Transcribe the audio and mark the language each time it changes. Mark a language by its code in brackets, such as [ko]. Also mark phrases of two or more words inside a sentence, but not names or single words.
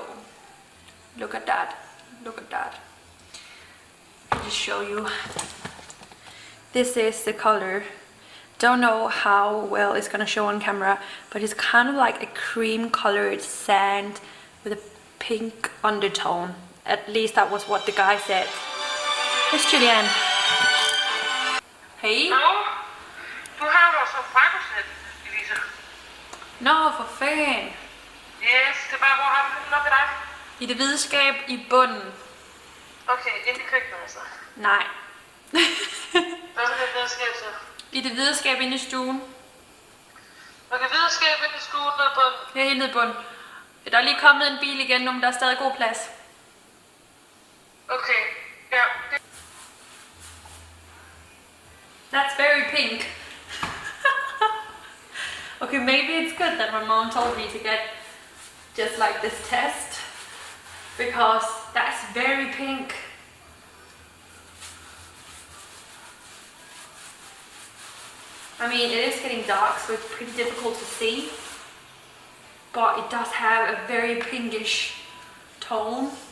[en] Look at that. Look at that. I'll just show you. This is the color Don't know how well it's gonna show on camera, but it's kind of like a cream colored sand with a pink undertone. At least that was what the guy said. It's Julianne. Hey. [da] Hallo? Du har vores frakkosæt, Elise. Nå, for fanden. Yes, det er bare, hvor har du den op i dig? I det hvide skab i bunden. Okay, ind i køkkenet altså. Nej. Hvad er det hvide skab så? I det hvide skab inde i stuen. Okay, hvide skab ind i stuen nede i bunden. Det er helt nede i bunden. Der er lige kommet en bil igen nu, men der er stadig god plads. Okay, ja. [en] That's very pink. Okay, maybe it's good that my mom told me to get just like this test, because that's very pink. I mean, it is getting dark, so it's pretty difficult to see, but it does have a very pinkish tone.